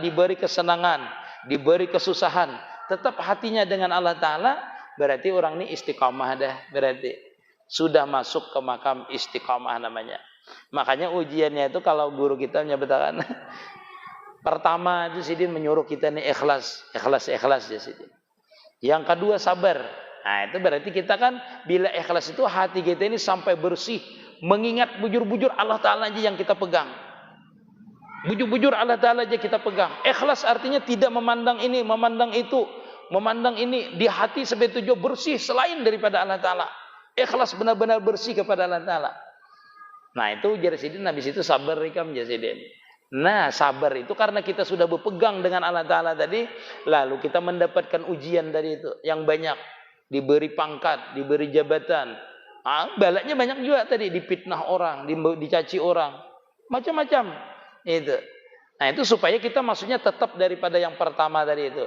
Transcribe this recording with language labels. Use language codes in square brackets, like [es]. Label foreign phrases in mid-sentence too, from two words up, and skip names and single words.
[id] Diberi kesenangan. Diberi kesusahan. Tetap hatinya dengan Allah Ta'ala. Berarti orang ini istiqamah dah. Berarti sudah masuk ke makam istiqamah namanya. Makanya ujiannya itu kalau guru kita menyebutkan pertama itu Sidin menyuruh kita nih ikhlas ya Sidin. Yang kedua sabar. Nah itu berarti kita kan bila ikhlas itu hati kita ini sampai bersih, mengingat bujur-bujur Allah Ta'ala aja yang kita pegang. Bujur-bujur Allah Ta'ala aja kita pegang. Ikhlas artinya tidak memandang ini, memandang itu, memandang ini di hati sebagai tujuan bersih selain daripada Allah Ta'ala. Ikhlas benar-benar bersih kepada Allah Ta'ala. [bjn] Nah itu Jasidin habis itu sabar ikam Jasidin. [id] Nah sabar itu karena kita sudah berpegang dengan Allah Ta'ala tadi. Lalu kita mendapatkan ujian dari itu. Yang banyak. Diberi pangkat, diberi jabatan. Balaknya banyak juga tadi. Dipitnah orang, dicaci orang. Macam-macam. Itu. Nah itu supaya kita maksudnya tetap daripada yang pertama tadi itu.